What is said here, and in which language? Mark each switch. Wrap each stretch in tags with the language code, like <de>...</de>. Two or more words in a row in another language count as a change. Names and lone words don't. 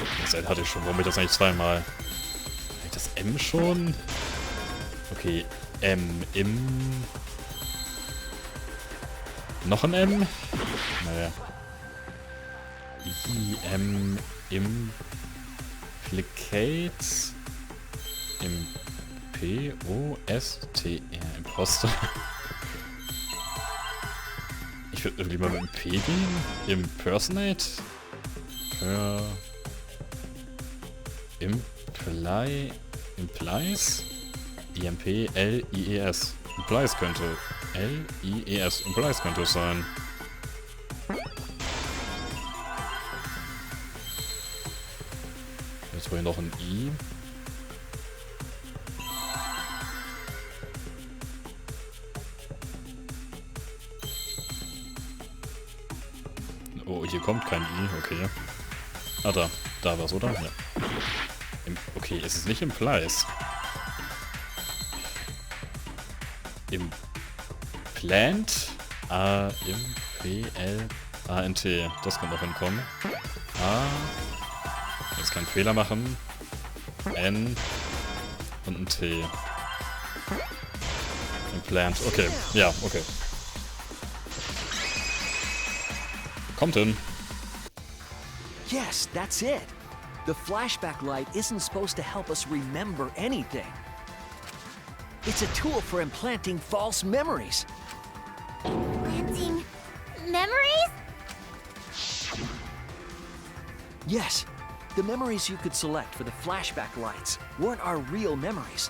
<de>Das L hatte ich schon. Warum ich das eigentlich zweimal? Hatte ich das M schon? Okay, M, im... Noch ein M? Naja. I, M, Implicate... P-O-S-T-R. Imposter. Ich würde irgendwie mal mit dem P gehen. Impersonate? Implies? I-M-P-L-I-E-S. Implies könnte. L-I-E-S. Implies könnte es sein. Jetzt war hier noch ein I. Oh, hier kommt kein I, okay. Ah, da war's, oder? Ja. Okay, es ist nicht Implies. Implant? A-M-P-L-A-N-T. Das kann auch hinkommen. A. Jetzt keinen Fehler machen. N. Und ein T. Implant. Okay. Ja, okay. Kommt hin.</de> <en>Yes, that's it. The flashback light isn't supposed to help us remember anything. It's a tool for implanting false memories. Planting memories? Yes, the memories you could select for the flashback lights weren't our real memories.</en>